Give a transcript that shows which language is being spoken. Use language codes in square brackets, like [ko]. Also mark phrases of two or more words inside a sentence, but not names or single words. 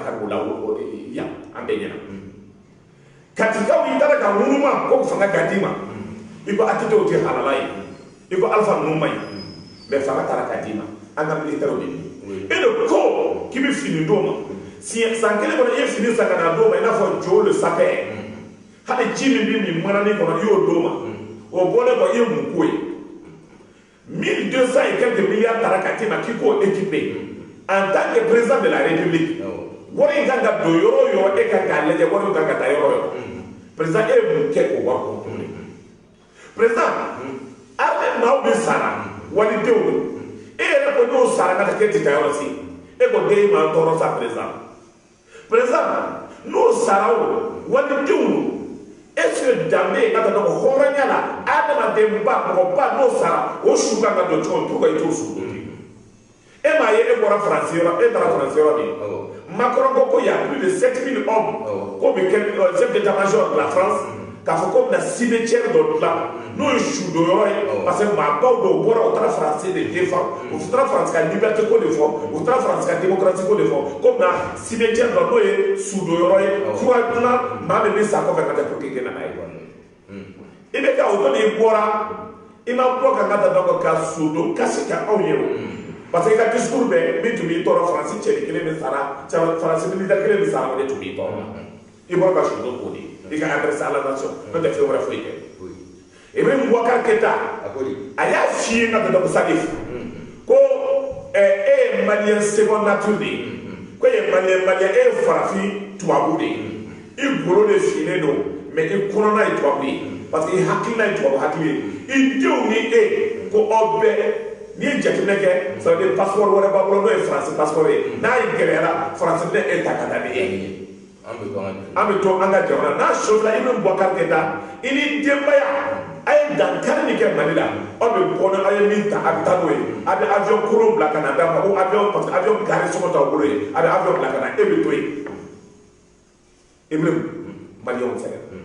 [bm] kari o la yan an bɛɛ ɲɛna katikaw y'i taara ka ŋunuma ko fanga ka d'i ma i ko atitew tɛ halala ye i ko alifa ninnu ma ɲi mais fanga taara ka d'i ma an ka militaires de ye e de ko k'i bɛ fini d'o ma san kelen kɔnɔ i ye fini san ka na d'o ma i n'a fɔ jo le sapin hali ji min bɛ min manani kɔnɔ i y'o d'o ma o bɔlen kɔ i ye mun ko ye 1200 [fr] et quelques milliards [bm] taara ka d'i ma k'i k'o [fr] équipé en tant que président de la république [bm] wari in kan ka don yɔrɔ o yɔrɔ e kan k'a lajɛ wari in kan ka taa yɔrɔ o yɔrɔ président e ye mun kɛ o wari kɔnɔ tuguni [fr] président armée [bm] maaw bɛ sara walidenw don e yɛrɛ ko n'o sara ka kɛ tɛ taa yɔrɔ si e ko den ma tɔɔrɔ sa président [fr] par exemple [bm] n'o sara o walidenw [fr] est-ce que [bm] danbe ka taa dɔn hɔrɔnya la adamadenba mɔgɔba n'o sara o su kan ka don cogo min [fr] pour que [bm] i t'o su don e m'a ye e bɔra faransi yɔrɔ e taara faransi yɔrɔ de Macron ko ko [fr] y a plus de 7000 hommes [bm] ko bɛ kɛ [fr] chef d'état-major de la France [bm] k'a fɔ ko bɛna cimetière dɔ dilan n'o ye su don yɔrɔ ye [fr] parce que [bm] maabaw dɔw bɔra o taara faransi de défend o taara faransi ka liberté ko de fɔ o taara faransi ka démocratie ko de fɔ ko bɛna cimetière dɔ n'o ye su don yɔrɔ ye fura dilan maa min bɛ sa kɔfɛ ka tɛ [fr] pour que [bm] kɛ nana ye i bɛ ka o dɔ de i bɔra i ma bɔ ka n ka da dɔn ka su don kasi ka anw ye o [fr] parce que [bm] i ka discours bɛɛ min tun b'i tɔɔrɔ faransi cɛni kelen min sara faransi militaire kelen min sara o de tun b'i tɔɔrɔ i bɔra ka su don k'o de i ka [fr] adresse à la nation [bm] n'o tɛ fɛn wɛrɛ foyi kɛ Ibrahim Boubacar Keïta a y'a f'i ye ka dɔn Salif ko e ye maliyɛn [fr] seconde nature [bm] de ye ko e ye maliyɛn e ye farafin tubabu de ye i golo de finnen don mais i kɔnɔna ye tubabu ye parce que i hakilina ye tubabu hakili ye i denw ni e ko aw bɛɛ n'i ye jateminɛ kɛ [fr] ça veut dire [bm] passeport wɛrɛ b'a bolo n'o ye faransi passeport ye n'a ye gɛlɛyara faransi bɛ e ta ka taa ni e ye an bɛ to an ka jamana n'a sɔrɔla i bɛ Boubacar Keïta i ni denbaya a ye dankari min kɛ Mali la aw bɛ bɔ ni aw ye min ta a bɛ taa n'o ye a bɛ avion kolon bila ka na d'a ma ko avion [fr] parce que [bm] avion gari sɔngɔ t'aw bolo ye a bɛ avion bila ka na e bɛ to yen Ibrahim maliyɛnw sɛgɛn